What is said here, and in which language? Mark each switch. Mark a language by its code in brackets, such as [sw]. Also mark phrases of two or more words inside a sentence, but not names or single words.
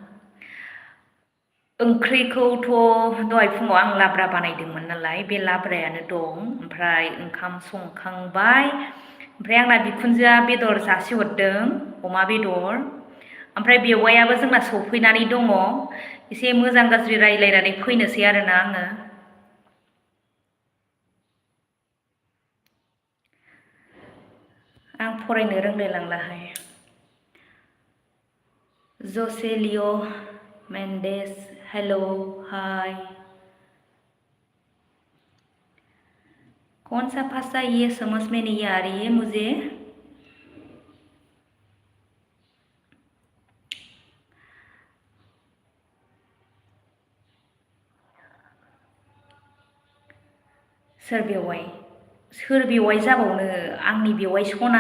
[brx] ओंख्रिखौथ' दहाय फुङाव आं लाब्रा बानायदोंमोन नालाय बे लाब्रायानो दं ओमफ्राय ओंखाम संखांबाय ओमफ्राय आंना बिखुनजोआ बेदर जासिहरदों अमा बेदर ओमफ्राय बेवाइयाबो जोंना सफैनानै दङ एसे मोजां गाज्रि रायज्लायनानै फैनोसै आरोना आङो। आं फरायनो रोंलायलांलाहाय। जसेलिय' मेन्डेस हेल' हाय। [hi] कौन सा भाषा ये समझ में नहीं आ रही है मुझे। [brx] सोर बेवाइ? सोर बेवाइ जाबावनो आंनि बेवाइ सना।